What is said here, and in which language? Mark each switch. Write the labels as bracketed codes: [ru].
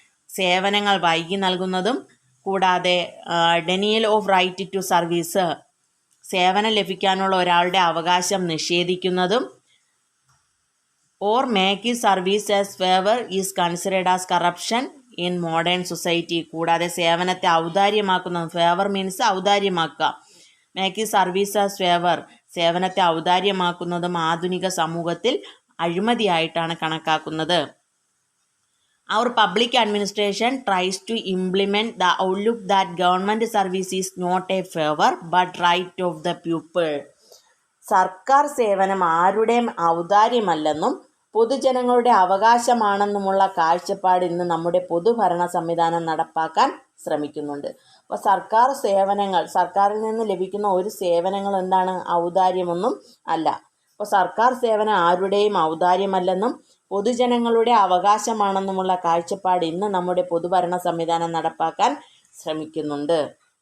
[ml] സേവനങ്ങൾ വൈകി നൽകുന്നതും കൂടാതെ [en] denial of right to service [ml] സേവനം ലഭിക്കാനുള്ള ഒരാളുടെ അവകാശം നിഷേധിക്കുന്നതും, [en] or making service as favour is considered as corruption in modern society [ml] കൂടാതെ സേവനത്തെ ഔദാര്യമാക്കുന്നതും, [en] favour means [ml] ഔദാര്യമാക്കുക, [en] making service as favour [ml] സേവനത്തെ ഔദാര്യമാക്കുന്നതും ആധുനിക സമൂഹത്തിൽ അഴിമതിയായിട്ടാണ് കണക്കാക്കുന്നത്. [en] Our public administration tries to implement the outlook that government service is not a favor but right of the people. [ml] സർക്കാർ സേവനം ആരുടെയും ഔദാര്യമല്ലെന്നും പൊതുജനങ്ങളുടെ അവകാശമാണെന്നുമുള്ള കാഴ്ചപ്പാട് ഇന്ന് നമ്മുടെ പൊതുഭരണ സംവിധാനം നടപ്പാക്കാൻ ശ്രമിക്കുന്നുണ്ട്. അപ്പോൾ സർക്കാർ സേവനങ്ങൾ, സർക്കാരിൽ നിന്ന് ലഭിക്കുന്ന ഒരു സേവനങ്ങൾ എന്താണ്? ഔദാര്യമൊന്നും അല്ല. അപ്പോൾ സർക്കാർ സേവനം ആരുടെയും ഔദാര്യമല്ലെന്നും പൊതുജനങ്ങളുടെ അവകാശമാണെന്നുമുള്ള കാഴ്ചപ്പാട് ഇന്ന് നമ്മുടെ പൊതുഭരണ സംവിധാനം നടപ്പാക്കാൻ ശ്രമിക്കുന്നുണ്ട്.